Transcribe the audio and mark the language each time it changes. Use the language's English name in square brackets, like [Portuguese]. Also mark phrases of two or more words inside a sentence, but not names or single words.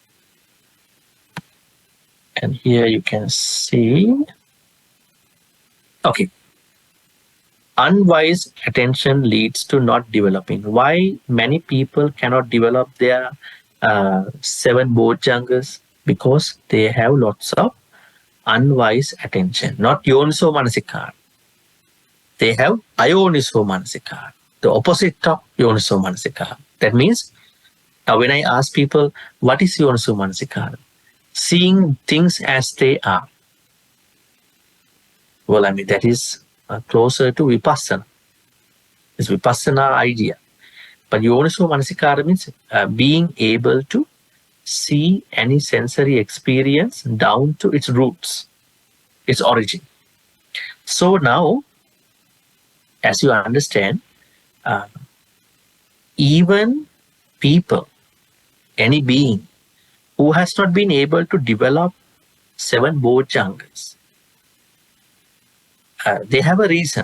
[English] And here you can see, okay, unwise attention leads to not developing. Why many people cannot develop their seven bojjhangas? Because they have lots of unwise attention, not [Pali] yoniso manasikara. [English] They have [Pali] ayoniso manasikara, [English] the opposite of [Pali] yoniso manasikara. [English] That means, now when I ask people, what is [Pali] yoniso manasikara? [English] Seeing things as they are. Well, I mean, that is closer to vipassana. It's vipassana idea. But [Pali] yoniso manasikara [English] means being able to see any sensory experience down to its roots, its origin. So now, as you understand, even people, any being who has not been able to develop seven bojjhangas, they have a reason.